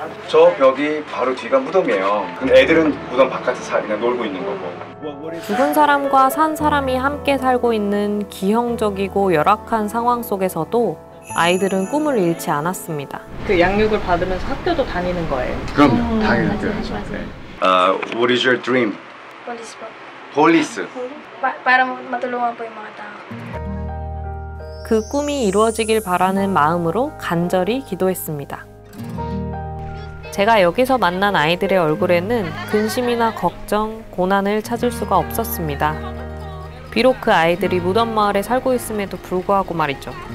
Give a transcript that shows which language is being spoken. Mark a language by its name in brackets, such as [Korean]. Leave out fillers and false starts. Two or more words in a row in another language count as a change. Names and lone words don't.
[Korean] 저 벽이 바로 뒤가 무덤이에요. 애들은 무덤 바깥에서 그냥 놀고 있는 거고. 죽은 사람과 산 사람이 함께 살고 있는 기형적이고 열악한 상황 속에서도 아이들은 꿈을 잃지 않았습니다. 그 양육을 받으면서 학교도 다니는 거예요? 그럼요. 당연히 학교에서. [English] What is your dream? [Filipino] Police po. Police. Para matulungan po yung mga tao. [Korean] 그 꿈이 이루어지길 바라는 마음으로 간절히 기도했습니다. 제가 여기서 만난 아이들의 얼굴에는 근심이나 걱정, 고난을 찾을 수가 없었습니다. 비록 그 아이들이 무덤 마을에 살고 있음에도 불구하고 말이죠.